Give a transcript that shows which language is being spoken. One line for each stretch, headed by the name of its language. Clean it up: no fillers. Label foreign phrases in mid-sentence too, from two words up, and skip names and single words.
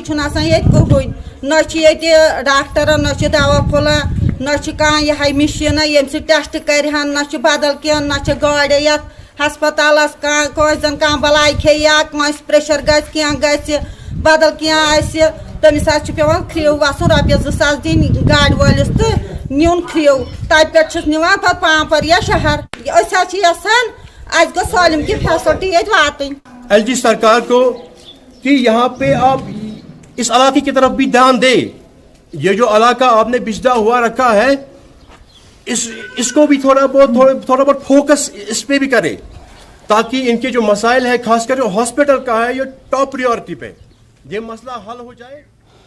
Kashmiri: چھُنہٕ آسان ییٚتہِ کٕہٕنۍ نہ چھِ ییٚتہِ ڈاکٹر نہ چھِ دوا پھوٚلا نہ چھِ کانٛہہ یِہے مِشیٖنہ ییٚمہِ سۭتۍ ٹیسٹ کرِہن نہ چھِ بدل کینٛہہ نہ چھِ گاڑِ یتھ ہسپتالس کٲنٛسہِ زن کانٛہہ بلاے کھیٚیہِ یا کٲنٛسہِ پریشر گژھِ کینٛہہ گژھِ بدل کینٛہہ آسہِ تٔمِس حظ چھُ پیٚوان کھرٛیو وسُن رۄپیس 2 ساس دِنۍ گاڑِ وٲلِس تہٕ نیُن کھرٛیو تتہِ پٮ۪ٹھ چھِس نِوان پتہٕ پامپر یا شہر أسۍ حظ چھِ یژھان اَسہِ گوٚژھ سٲلِم کینٛہہ فیسلٹی ییٚتہِ واتٕنۍ.
Urdu: ایل جی سرکار کو کہ یہاں پہ آپ اس علاقے کی طرف بھی دھیان دے. یہ جو علاقہ آپ نے بچھڑا ہوا رکھا ہے اس کو بھی تھوڑا بہت فوکس اس پہ بھی کرے تاکہ ان کے جو مسائل ہے خاص کر جو ہاسپٹل کا ہے یہ
English: top priority
Urdu: پہ یہ مسئلہ حل ہو جائے.